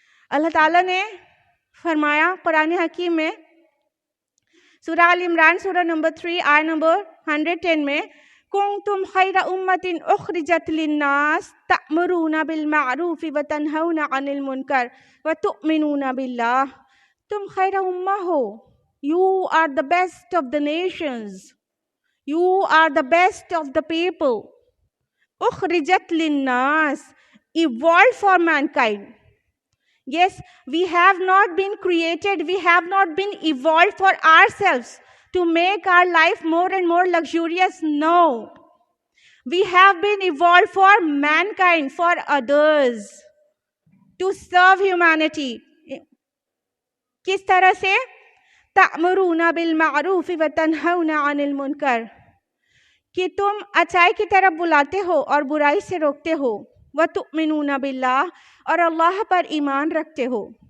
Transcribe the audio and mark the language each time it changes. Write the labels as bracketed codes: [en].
[ur] اللہ تعالیٰ نے فرمایا قرآن حکیم میں سورہ آل عمران سورہ نمبر 3 آیت نمبر 110 میں، [ar] کنتم خیر امت اخرجت للناس تأمرون بالمعروف وتنہون عن المنکر وتؤمنون باللہ۔ [ur] تم خیر امہ ہو، [en] you are the best of the nations, you are the best of the people. [ar] اخرجت للناس، [en] evolved for mankind. Yes, we have not been created, we have not been evolved for ourselves to make our life more and more luxurious. No. We have been evolved for mankind, for others, to serve humanity. [ur] کس طرح سے؟ [ar] تأمرون بالمعروف وتنہون عن المنکر، [ur] کہ تم اچائی کی طرف بلاتے ہو اور برائی سے روکتے ہو، [ar] وتؤمنون باللہ، [ur] اور اللہ پر ایمان رکھتے ہو۔